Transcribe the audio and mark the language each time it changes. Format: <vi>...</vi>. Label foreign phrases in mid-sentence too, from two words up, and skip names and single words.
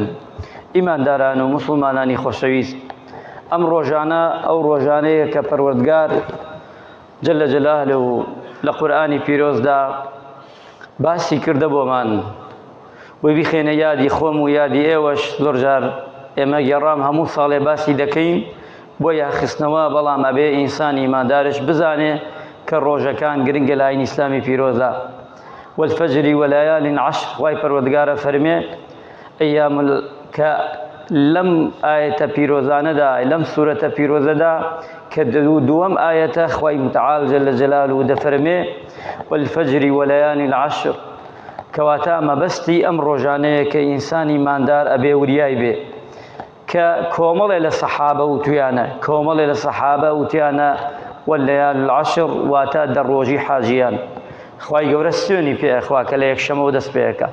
<ckb>ئیمانداران و موسڵمانانی خۆشەویست، ئەم ڕۆژانە ئەو ڕۆژانەیە کە پەروەردگار</ckb> <ar>جەلە جەلالهو</ar> <ckb>لە قورئانی پیرۆزدا باسی کردە بۆمان بۆی بخێنە یادی خۆم و یادی ئێوەش. زۆر جار ئێمە گێڕام هەموو ساڵێ باسی دەکەین بۆ یاخستنەوە، بەڵام ئەبێ ئینسانی ئیماندارش بزانێ کە ڕۆژەکان گرنگە لە ئاینی ئیسلامی پیرۆزە.</ckb> <ar>والفجر وليال عشر،</ar> <ckb>خوای پەروەردگارە فەرمێ ئەیام کە لەم ئاەتە پیرۆزانەدا لەم سوورەتە پیرۆزەدا کە دووەم ئاەتە خوای متعال</ckb> <ar>جەلە جەلالهو</ar> <ckb>دەفەرمێ</ckb> <ar>والفجر وليال عشر،</ar> <ckb>کەواتە مەبەستی ئەم ڕۆژانەیە کە ئینسانی ئیماندار ئەبێ وریای بێ کە کۆمەڵێ لە سەحابە وتویانە وتیانە</ckb> <ar>والليال العشر</ar> <ckb>واتە دەڕۆژی حاجیان. خوای گەورە سوێنی پێخوا کە لە یەکشەمەوە دەست پێەکە.</ckb>